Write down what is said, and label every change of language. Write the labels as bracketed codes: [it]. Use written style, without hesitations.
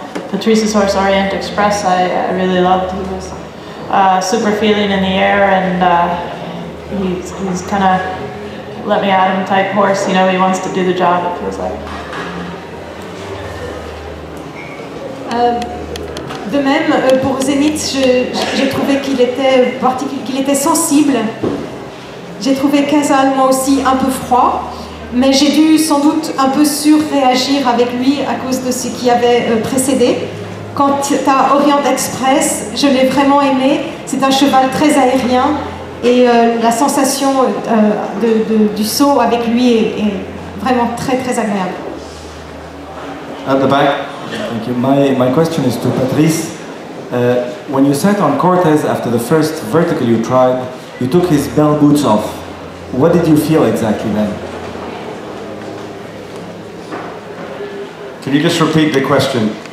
[en] Patrice's horse, Orient Express, I really loved. He was super feeling in the air, and he's kind of let me at him type horse. You know, he wants to do the job, it feels like. [fr] De même, pour Zenith, j'ai trouvé qu'il était sensible. J'ai trouvé Casal, moi aussi, un peu froid. Mais j'ai dû sans doute un peu surréagir avec lui à cause de ce qui avait précédé. Quant à Orient Express, je l'ai vraiment aimé. C'est un cheval très aérien Et la sensation du saut avec lui est vraiment très très agréable. [en] At the back. Thank you. My question is to Patrice. When you sat on Cortez after the first vertical you tried, you took his bell boots off. What did you feel exactly then? Can you just repeat the question?